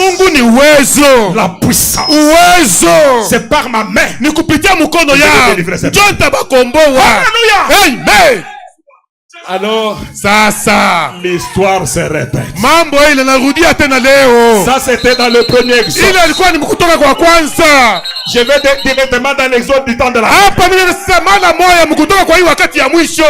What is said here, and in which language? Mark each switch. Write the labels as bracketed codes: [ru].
[sw] Mungu ni uwezo. [fr] La puissance. [sw] Uwezo. [fr] C'est par ma main. [sw] Ni kupitia mkono yangu. Ndio nitabakomboa. Hallelujah. Amen. [fr] Alors, [sw] sasa [fr] l'histoire se répète. [sw] Mambo ile narudia tena leo. [fr] Ça c'était dans le premier Exode. [sw] Ile ilikuwa ni kutoka kwa kwanza. [fr] Je vais directement dans l'Exode du temps de la fin. [sw] Hapa mimi nasema na moyo mkutoka kwa hii wakati ya mwisho.